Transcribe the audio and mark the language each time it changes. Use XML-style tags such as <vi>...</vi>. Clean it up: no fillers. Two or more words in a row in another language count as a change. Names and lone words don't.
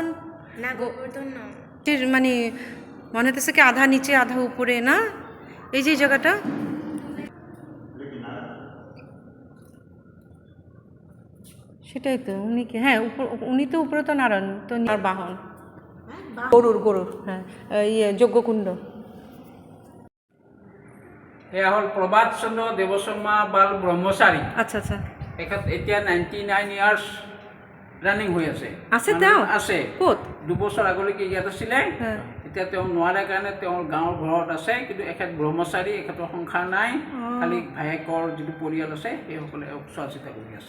<bn>না গোবর্ধন না, মানে মনে হতেছে কি আধা নিচে আধা উপরে না, এই যে জায়গাটা। সেটাই তো, উনি কি, হ্যাঁ উনি তো উপরে তো নারায়ণ, তো আর বাহন গরুর। হ্যাঁ ইয়ে যজ্ঞকুণ্ড।</bn> <as>এয়া হ'ল প্ৰভাত চন্দ্ৰ দেৱশৰ্মা বাল ব্ৰহ্মচাৰী। আচ্ছা আচ্ছা। এতিয়া 99</as> <en>years running</en> <as>হৈ আছে। আছে তেওঁ? আছে। ক'ত? 2 বছৰ আগলৈকে ইয়াত আছিলে। এতিয়া তেওঁ নোৱাৰে কাৰণে তেওঁৰ গাঁৱৰ ঘৰত আছে, কিন্তু এখেত ব্ৰহ্মচাৰী, এখেতৰ সংসাৰ নাই, খালি ভায়েকৰ যিটো পৰিয়াল আছে সেইসকলে চোৱা চিতা কৰি আছে।</as>